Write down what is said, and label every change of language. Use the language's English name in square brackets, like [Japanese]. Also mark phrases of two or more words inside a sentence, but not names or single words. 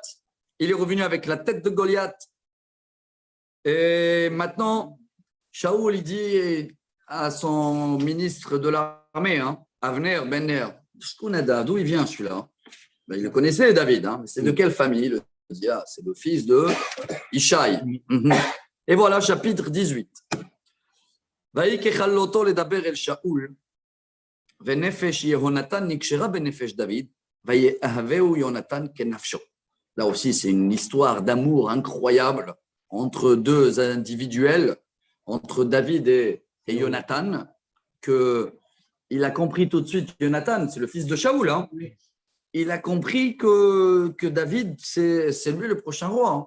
[French] Il est revenu avec la tête de Goliath. Et maintenant, Shaoul, il dit à son ministre de l'armée, Avner, Benner, d'où il vient celui-là? Ben, il le connaissait, David. Mais c'est de quelle famille? Il dit, c'est le fils de Ishaï. Et voilà, chapitre 18. [Hebrew] ויהי ככלותו לדבר אל שאול, ונפש יהונתן נקשרה בנפש דוד, ויאהבהו יונתן כנפשו. [French] Là aussi, c'est une histoire d'amour incroyable entre deux individuels, entre David et Jonathan, qu'il a compris tout de suite. Jonathan, c'est le fils de Shaoul. Il a compris que David, c'est lui le prochain roi.